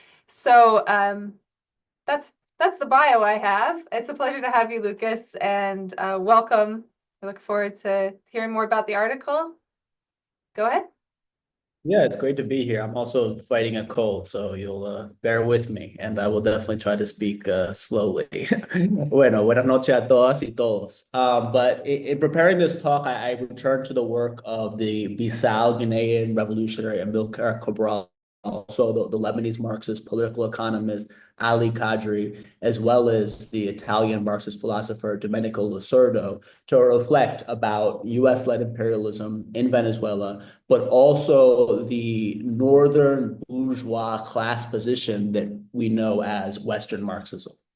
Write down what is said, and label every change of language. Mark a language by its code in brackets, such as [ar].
[en] So that's the bio I have. It's a pleasure to have you, Lucas, and welcome. I look forward to hearing more about the article. Go ahead. Yeah, it's great to be here. I'm also fighting a cold, so you'll bear with me, and I will definitely try to speak slowly. [es] Bueno, buenas noches a todas y todos. [en] But in preparing this talk, I returned to the work of the Bissau Guinean revolutionary Amilcar Cabral, also the Lebanese Marxist political economist Ali Kadri, as well as the Italian Marxist philosopher Domenico Lacerdo, to reflect about US-led imperialism in Venezuela, but also the northern bourgeois class position that we know as Western Marxism.